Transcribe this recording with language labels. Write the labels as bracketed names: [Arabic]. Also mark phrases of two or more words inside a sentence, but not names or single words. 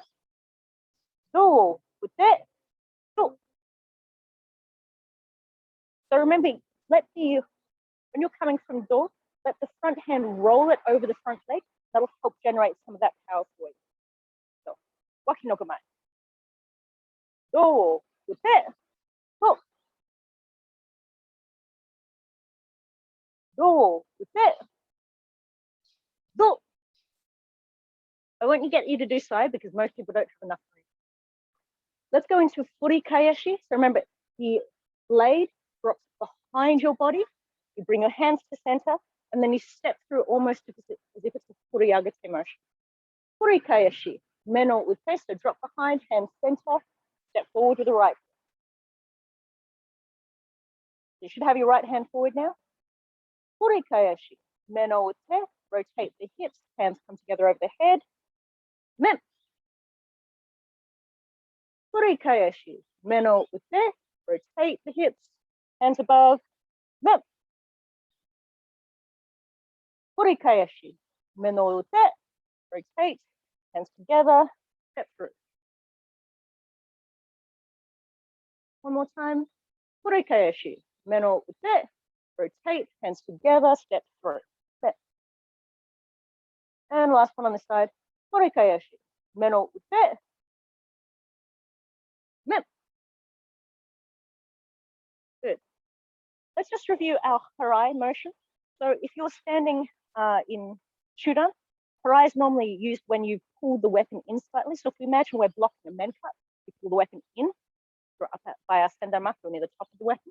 [Japanese] 胴打て、胴. [English] So remember, when you're coming from do, let the front hand roll it over the front leg. That'll help generate some of that power for you. [Japanese] So, 脇の構え。胴打て、胴. 胴打て、胴. [English] I won't get you to do so because most people don't have enough room. Let's go into [Japanese] 打ち返し. [English] So remember, the blade drops behind your body. You bring your hands to center, and then you step through almost as if it's a furiagate motion. [Japanese] 打ち返し、面を打て, [English] so drop behind, hands center, step forward with the right. You should have your right hand forward now. [Japanese] 打ち返し、面を打て, [English] rotate the hips, hands come together over the head. [Japanese] 面。打ち返し、面を打て, [English] rotate the hips, hands above. Men. [Japanese] 打ち返し、面を打て, [English] rotate, hands together, step through. One more time. [Japanese] 打ち返し、面を打て, [English] rotate, hands together, step through. Step. And last one on the side. [Japanese] 打ち返し、面を打て、面. [English] Good. Let's just review our harai motion. So if you're standing in shudan, harai is normally used when you pull the weapon in slightly. So if we imagine we're blocking a men cut, we pull the weapon in by our sendamaku near the top of the weapon.